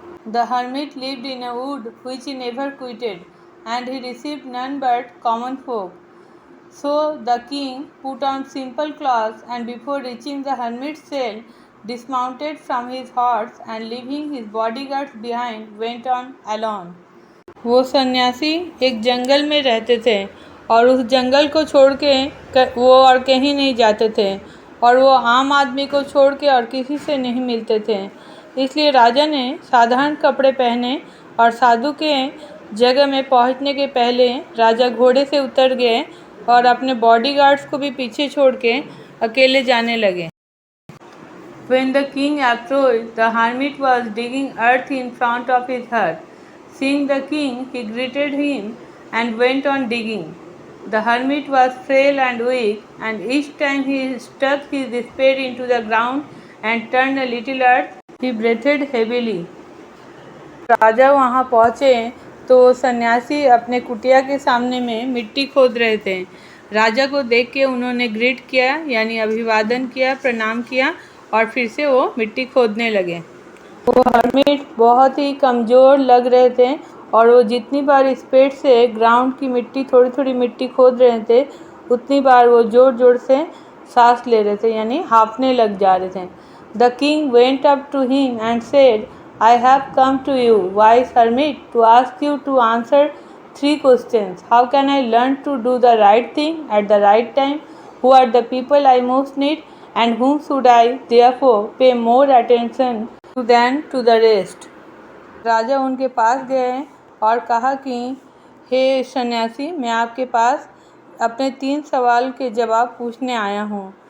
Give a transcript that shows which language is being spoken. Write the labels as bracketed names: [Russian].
[English] The hermit lived in a wood which he never quitted and he received none but common folk. So the king put on simple clothes and before reaching the hermit's cell dismounted from his horse and leaving his bodyguards behind went on alone. [Hindi] वो सन्यासी एक जंगल में रहते थे और उस जंगल को छोड़ के वो और कहीं नहीं जाते थे, और वो आम आदमी को छोड़ के और किसी से नहीं मिलते थे। इसलिए राजा ने साधारण कपड़े पहने और साधु के जगह में पहुंचने के पहले राजा घोड़े से उतर गए और अपने बॉडीगार्ड्स को भी पीछे छोड़ के अकेले जाने लगे। [English] When the king approached, the hermit was digging earth in front of his hut. Seeing the king, he greeted him and went on digging. The hermit was frail and weak, and each time he stuck his spade into the ground and turned a little earth, he breathed heavily. [Hindi] राजा वहाँ पहुँचे तो सन्यासी अपने कुटिया के सामने में मिट्टी खोद रहे थे। राजा को देख के उन्होंने ग्रीट किया यानी अभिवादन किया, प्रणाम किया और फिर से वो मिट्टी खोदने लगे। वो हर्मिट बहुत ही कमज़ोर लग रहे थे और वो जितनी बार स्पीड से ग्राउंड की मिट्टी थोड़ी थोड़ी मिट्टी खोद रहे थे उतनी बार वो ज़ोर ज़ोर से सांस ले रहे थे यानी हाँफने लग जा रहे थे। [English] The king went up to him and said, I have come to you, wise hermit, to ask you to answer 3 questions. How can I learn to do the right thing at the right time? Who are the people I most need? And whom should I therefore pay more attention to than to the rest? [Hindi] राजा उनके पास गए और कहा कि हे सन्यासी, मैं आपके पास अपने 3 सवाल के जवाब पूछने आया हूँ।